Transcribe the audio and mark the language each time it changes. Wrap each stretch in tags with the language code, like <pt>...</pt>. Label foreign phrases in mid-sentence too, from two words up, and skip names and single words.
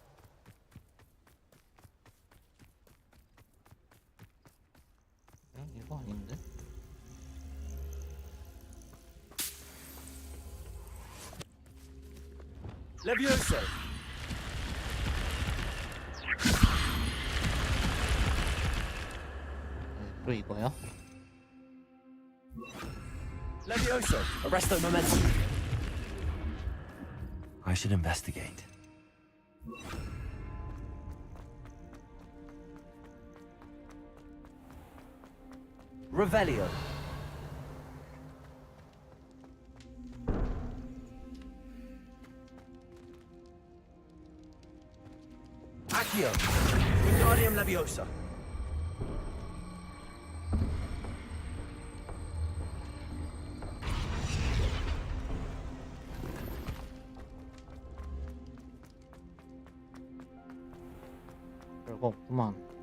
<ko>이거 아닌데? Levioso. 또 이거야? Levioso. Arresto momentum.</ko> <en>I should investigate. Revelio. Accio. Wingardium Leviosa.</en> <ko>별거 없구만.</ko>